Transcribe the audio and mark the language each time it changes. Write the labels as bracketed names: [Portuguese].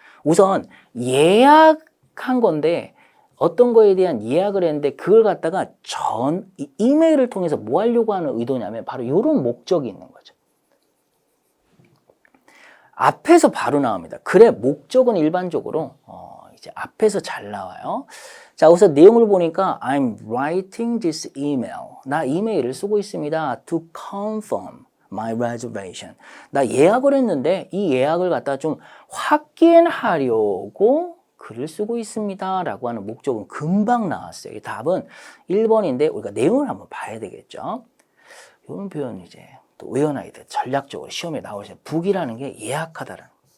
[Korean] 우선 예약한 건데 어떤 거에 대한 예약을 했는데 그걸 갖다가 이메일을 통해서 뭐 하려고 하는 의도냐면 바로 이런 목적이 있는 거죠. 앞에서 바로 나옵니다. 글의 목적은 일반적으로 이제 앞에서 잘 나와요. 자, 우선 내용을 보니까 [English] I'm writing this email. [Korean] 나 이메일을 쓰고 있습니다. [English] To confirm my reservation. [Korean] 나 예약을 했는데 이 예약을 갖다 좀 확인하려고 글을 쓰고 있습니다. 라고 하는 목적은 금방 나왔어요. 이 답은 1번인데 우리가 내용을 한번 봐야 되겠죠. 이런 표현 이제 또 외워놔야 돼. 전략적으로 시험에 나올 때 북이라는 게 예약하다라는.